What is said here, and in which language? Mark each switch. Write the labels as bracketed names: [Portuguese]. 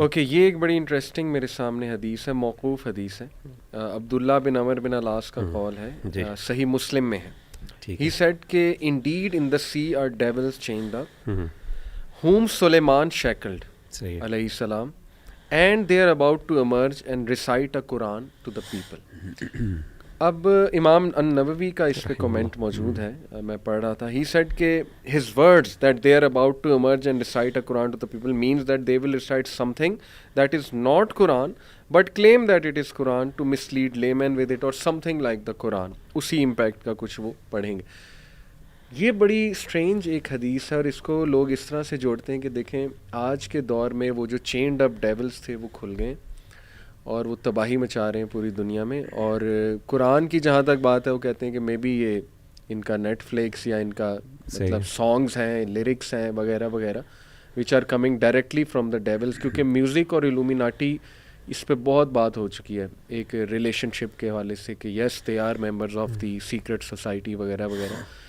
[Urdu] Okay, یہ ایک بڑی انٹرسٹنگ میرے سامنے حدیث ہے, موقوف حدیث ہے, عبداللہ بن عمر بن العاص کا قول ہے, صحیح مسلم میں ہے. [English] He said کہ indeed in the sea are devils chained up whom Sulaiman shackled علیہ السلام and they are about to emerge and recite a Quran to the people. [Urdu] اب امام النووی کا اس پہ کومنٹ موجود ہے, میں پڑھ رہا تھا. [English] He said کہ his words that they are about to emerge and recite a Quran to the people means that they will recite something that is not Quran but claim that it is Quran to mislead laymen with it or something like the Quran. [Urdu] اسی impact کا کچھ وہ پڑھیں گے. یہ بڑی strange ایک حدیث ہے اور اس کو لوگ اس طرح سے جوڑتے ہیں کہ دیکھیں آج کے دور میں وہ جو چینڈ اپ ڈیولز تھے وہ کھل گئے اور وہ تباہی مچا رہے ہیں پوری دنیا میں. اور قرآن کی جہاں تک بات ہے وہ کہتے ہیں کہ مے بی یہ ان کا نیٹ فلکس یا ان کا مطلب سانگز ہیں, لیرکس ہیں وغیرہ وغیرہ [English] which are coming directly from the devils, [Urdu] کیونکہ میوزک اور الومیناٹی اس پہ بہت بات ہو چکی ہے ایک ریلیشن شپ کے حوالے سے کہ [English] yes they are members of the secret society [Urdu] وغیرہ وغیرہ.